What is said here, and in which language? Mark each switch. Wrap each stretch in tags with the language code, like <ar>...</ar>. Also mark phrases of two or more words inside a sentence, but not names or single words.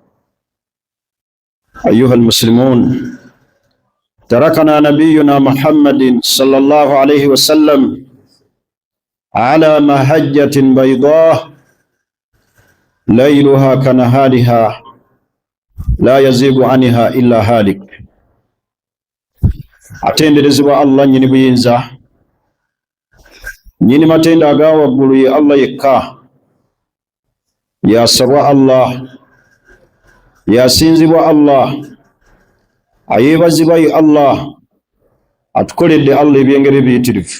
<ar>أيها المسلمون، تركنا نبينا محمد صلى الله عليه وسلم على مهجة بيضاء ليلها كنهارها لا يزيغ عنها إلا هالك.</ar> <lg>atenderezebwa Allah nyini buyinza, nyini matenda aga waggulu ye Allah yekka, yasabwa Allah, yasinzibwa Allah, ayebazibwa ye Allah, atukoledde Allah ebyengeri ebiyitirivu.</lg>